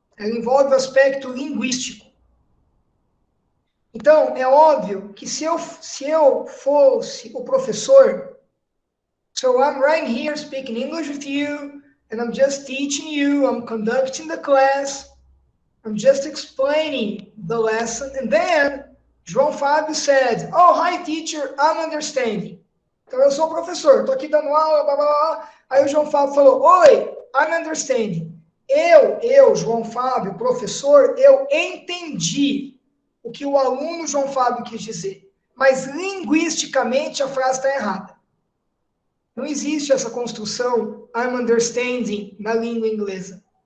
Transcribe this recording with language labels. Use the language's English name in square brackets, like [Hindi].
[Portuguese] Ela envolve o aspecto linguístico. Então, é óbvio que se eu fosse o professor, [English] so I'm right here speaking English with you, and I'm just teaching you, I'm conducting the class, I'm just explaining the lesson, and then João Fábio said, oh, hi teacher, I'm understanding. [Portuguese] Então, eu sou o professor, estou aqui dando aula, blá, blá, blá. Aí o João Fábio falou, oi, [English] I'm understanding. [Portuguese] Eu, João Fábio, professor, eu entendi o que o aluno João Fábio quis dizer. Mas, linguisticamente, a frase está errada. Não existe essa construção [English] I'm understanding [Portuguese] na língua inglesa.